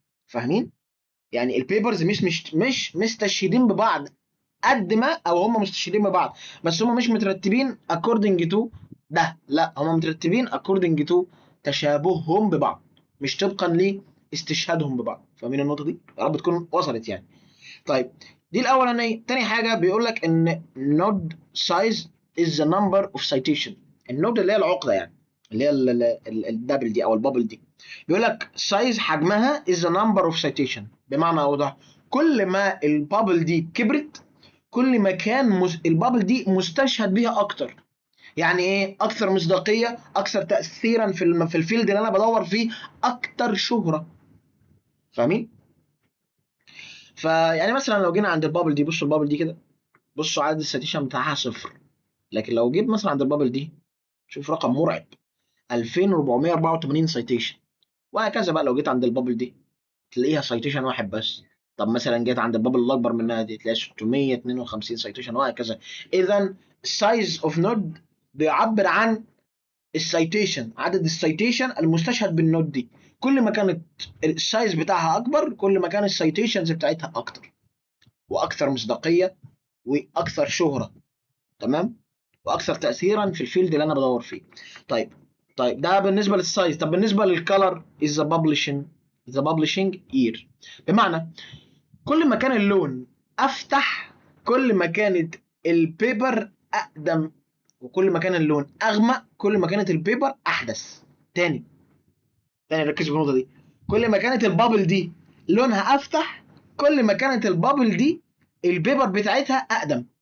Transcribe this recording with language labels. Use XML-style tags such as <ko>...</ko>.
<ar>فاهمين؟ يعني البيبرز مش مستشهدين ببعض قد ما، او هم مستشهدين ببعض بس هم مش مترتبين</ar> <en>according to</en> <ar>ده، لا، هم مترتبين according to تشابههم ببعض، مش طبقا لاستشهادهم ببعض. فاهمين النقطه دي؟ يا رب تكون وصلت يعني. طيب دي الاولانيه.</ar> <en>تاني حاجه</en> <ar>بيقول لك ان</ar> <en>node size is the number of citation.</en> <ar>النود اللي هي العقده يعني، اللي هي الدبل دي او البابل دي. بيقول لك</ar> <en>size</en> <ar>حجمها</ar> <en>is the number of citation.</en> <ar>بمعنى اوضح، كل ما البابل دي كبرت كل ما كان البابل دي مستشهد بيها اكتر. يعني ايه؟ اكثر مصداقيه، اكثر تاثيرا في الفيلد اللي انا بدور فيه، اكتر شهره. فاهمين؟ فيعني مثلا لو جينا عند البابل دي، بصوا البابل دي كده، بصوا عدد السيتيشن بتاعها صفر. لكن لو جيت مثلا عند البابل دي، شوف رقم مرعب، 2484 سيتيشن. وهكذا بقى لو جيت عند البابل دي تلاقيها سيتيشن واحد بس. طب مثلا جيت عند البابل الاكبر منها دي تلاقيها 652 سيتيشن، وهكذا. اذا السايز اوف نود بيعبر عن السيتيشن، عدد السيتيشن المستشهد بالنود دي. كل ما كانت السايز بتاعها اكبر كل ما كان السيتيشنز بتاعتها اكتر واكثر مصداقيه واكثر شهره. تمام. واكثر تاثيرا في الفيلد اللي انا بدور فيه. طيب. طيب ده بالنسبه للسايز. طب بالنسبه للكالر</ar> <en>is the publishing year.</en> <ar>بمعنى كل ما كان اللون افتح كل ما كانت البيبر اقدم، وكل ما كان اللون اغمق كل ما كانت البيبر احدث. تاني ركز في النقطه دي. كل ما كانت البابل دي لونها افتح كل ما كانت البابل دي البيبر بتاعتها اقدم.</ar>